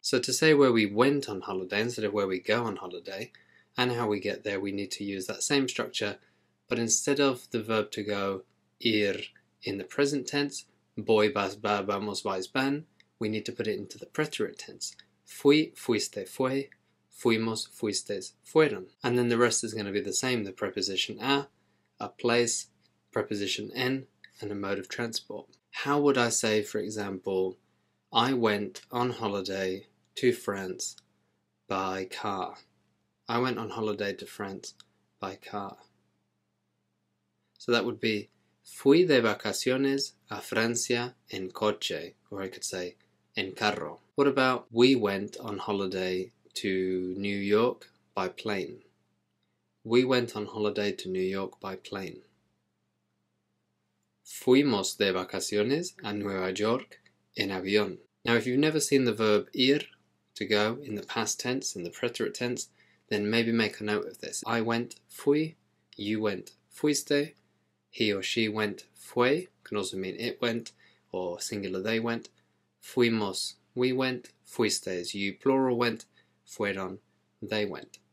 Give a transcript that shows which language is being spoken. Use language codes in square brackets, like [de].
[en] So to say where we went on holiday instead of where we go on holiday, and how we get there, we need to use that same structure, but instead of the verb to go, ir, in the present tense, [es] voy, vas, va, vamos, vais, van, [en] we need to put it into the preterite tense. [es] Fui, fuiste, fue, fuimos, fuistes, fueron. [en] And then the rest is going to be the same. The preposition a place, preposition en, and a mode of transport. How would I say, for example, I went on holiday to France by car? I went on holiday to France by car. So that would be [es] fui de vacaciones a Francia en coche, [en] or I could say [es] en carro. [en] What about we went on holiday to New York by plane? We went on holiday to New York by plane. [es] Fuimos de vacaciones a Nueva York en avión. [en] Now if you've never seen the verb ir, to go, in the past tense, in the preterite tense, then maybe make a note of this. I went, fui, you went, fuiste, he or she went, fue, can also mean it went, or singular they went. Fuimos, we went, fuistes, you plural went, fueron, they went.